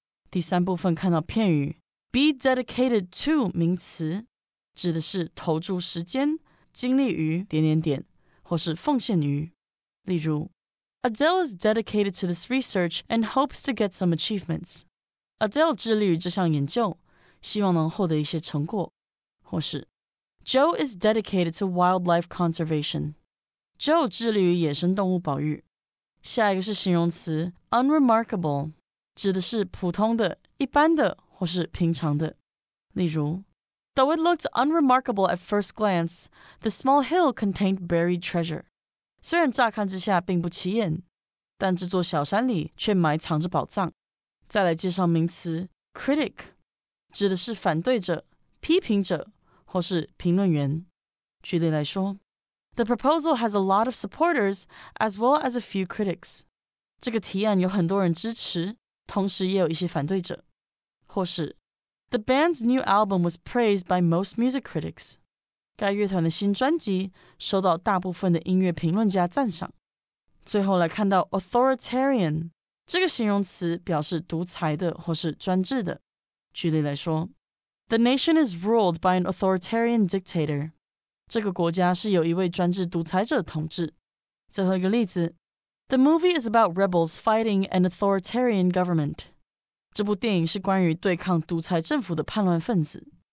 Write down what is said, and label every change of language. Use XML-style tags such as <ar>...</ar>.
<zh>第三部分看到片语 be dedicated to 名词，指的是投注时间、精力于……或是奉献于。例如</zh> <en>Adele is dedicated to this research and hopes to get some achievements.</en> <zh>Adele 致力于这项研究，希望能获得一些成果。或是</zh> <en>Joe is dedicated to wildlife conservation.</en> <zh>Joe 致力于野生动物保育。下一个是形容词 unremarkable， 指的是普通的、一般的或是平常的。例如</zh> <en>Though it looked unremarkable at first glance, the small hill contained buried treasure.</en> <zh>虽然乍看之下并不起眼，但这座小山里却埋藏着宝藏。再来介绍名词 critic， 指的是反对者、批评者或是评论员。举例来说</zh> <en>The proposal has a lot of supporters as well as a few critics.</en> <zh>这个提案有很多人支持，同时也有一些反对者。或是</zh> <en>The band's new album was praised by most music critics.</en> <zh>该乐团的新专辑受到大部分的音乐评论家赞赏。最后来看到 authoritarian， 这个形容词表示独裁的或是专制的。举例来说</zh> <en>The nation is ruled by an authoritarian dictator.</en> <zh>这个国家是由一位专制独裁者统治。最后一个例子</zh> <en>The movie is about rebels fighting an authoritarian government.</en> <zh>这部电影是关于对抗独裁政府的叛乱分子。</zh>